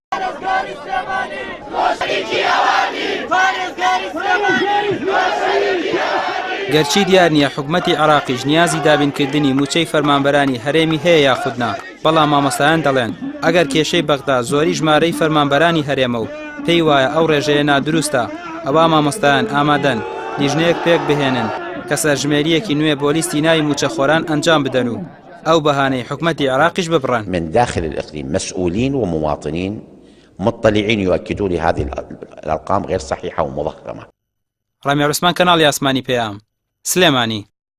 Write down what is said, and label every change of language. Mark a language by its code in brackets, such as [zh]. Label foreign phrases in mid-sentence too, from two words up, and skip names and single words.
[ckb] گەرچی دیار نییە حکومەتی عێراقیش نیازی دابینکردنی موچەی فەرمانبەرانی هەرێمی هەیە یاخودنا، بەڵام مامۆستایان دەڵێن ئەگەر کێشەی بەغدا زۆری ژمارەی فەرمانبەرانی هەرێمە و پێی وایە ئەو ڕێژەیە نادروستە، ئەوە مامۆستایان ئامادەن لیژنەیەک پێک بهێنن کە سەرژمێریەکی نوێ بۆ لیستی ناوی موچەخۆران ئەنجام بدەن و ئەو بەهانەی حکومەتی عێراقیش ببڕن. [ar] من داخل الإقليم مسؤولين ومواطنين مطلعين يؤكدون هذه الأرقام غير صحيحة ومضخمة. [ckb] رامي عثمان، كنال ياسماني بيام، سليماني.